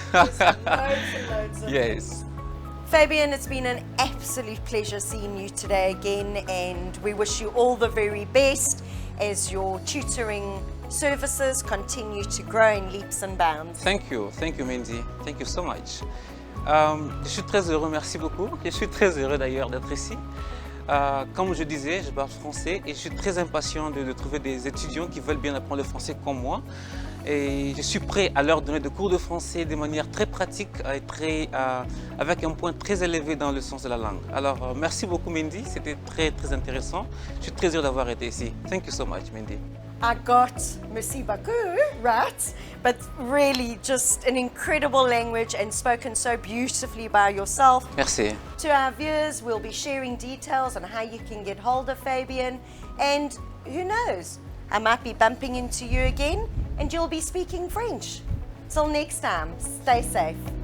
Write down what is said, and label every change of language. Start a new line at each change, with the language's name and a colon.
English: loads and loads of Yes. Fabien, it's been an absolute pleasure seeing you today again, and we wish you all the very best as your tutoring services continue to grow in leaps and bounds. Thank you, Mandy. Thank you so much.
French: Je suis très heureux, merci beaucoup. Je suis très heureux d'ailleurs d'être ici. Comme je disais, je parle français et je suis très impatient de trouver des étudiants qui veulent bien apprendre le français comme moi. Et je suis prêt à leur donner des cours de français de manière très pratique et avec un point très élevé dans le sens de la langue. Alors, merci beaucoup Mandy, c'était très intéressant. Je suis très heureux d'avoir été ici.
English: Thank you so much, Mandy. I got merci beaucoup right, but really just an incredible language and spoken so beautifully by yourself.
French: Merci.
English: To our viewers, we'll be sharing details on how you can get hold of Fabien, and who knows, I might be bumping into you again and you'll be speaking French. Till next time, stay safe.